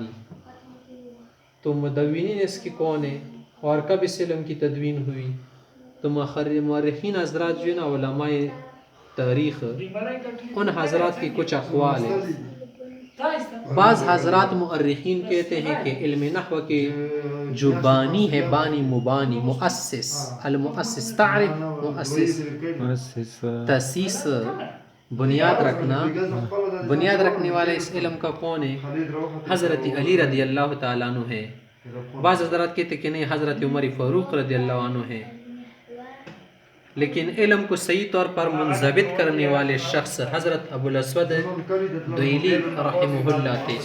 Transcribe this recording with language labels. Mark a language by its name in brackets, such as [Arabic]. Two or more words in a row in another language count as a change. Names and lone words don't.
[Urdu] تو مدونین اس کی کون ہے اور کب اس علم کی تدوین ہوئی؟ تو مورخین حضرات جو ہے نا، علماء تاریخ، ان حضرات کی کچھ اقوال ہیں. بعض حضرات مؤرخین کہتے ہیں کہ علم نحو کے جو بانی ہے، بانی مبانی، مؤسس، المؤسس، تعریف مؤسس، تاسیس، بنیاد رکھنا، بنیاد رکھنے والا اس علم کا کون ہے؟ حضرت علی [Arabic] رضی اللہ تعالیٰ عنہ [Urdu] ہے. بعض حضرات کہتے کہ نہیں، حضرت عمر فاروق [Arabic] رضی اللہ عنہ [Urdu] ہے. لیکن علم کو صحیح طور پر منضبط کرنے والے شخص حضرت ابو الاسود دویلی [Arabic] رحمہ اللہ [Urdu] تھے.